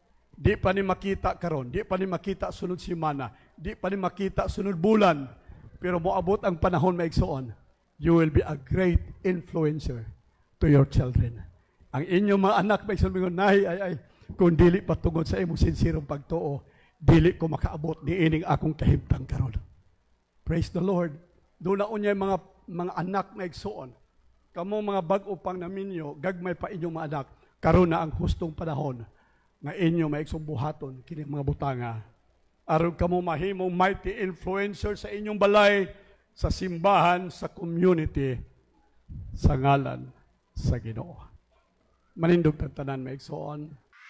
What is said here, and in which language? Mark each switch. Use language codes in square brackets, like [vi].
[ceb] Di pa ni makita karon, di pa ni makita sunod semana, di pa ni makita sunod bulan, pero moabot ang panahon maigsoon, [en] you will be a great influencer to your children. [ceb] Ang inyong mga anak maigsoon mingon, nay, kung dili patungod sa imong sinserong pagtuo, dili ko makaabot ni ining akong kahimtang karon. [en] Praise the Lord. [ceb] Doon na unya mga anak na igsoon. Kamo mga bag-o pang naminyo, gagmay pa inyong mga anak. Karon na ang hustong panahon nga inyo maigsong buhaton kini mga butanga. Aron kamo mahimong mighty influencer sa inyong balay, sa simbahan, sa community, sa ngalan sa Ginoo. Manindog tanan maigsoon.